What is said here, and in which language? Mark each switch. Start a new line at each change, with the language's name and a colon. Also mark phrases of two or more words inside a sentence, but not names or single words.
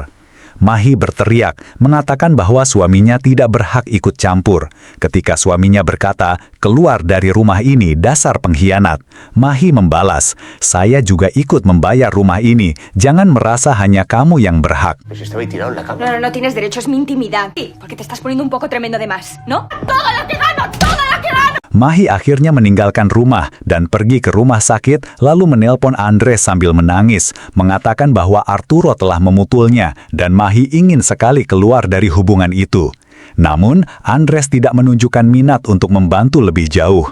Indonesian: Mahi berteriak, mengatakan bahwa suaminya tidak berhak ikut campur. Ketika suaminya berkata, "Keluar dari rumah ini, dasar pengkhianat." Mahi membalas, "Saya juga ikut membayar rumah ini. Jangan merasa hanya kamu yang berhak."
Spanish: Pues estaba ahí tirado en la cama. No tienes derecho, es mi intimidad. Sí, porque te estás poniendo un poco tremendo de más, ¿no? ¡Todo lo que gano! ¡Todo lo que gano!
Indonesian: Mahi akhirnya meninggalkan rumah dan pergi ke rumah sakit, lalu menelpon Andres sambil menangis, mengatakan bahwa Arturo telah memutulnya dan Mahi ingin sekali keluar dari hubungan itu. Namun, Andres tidak menunjukkan minat untuk membantu lebih jauh.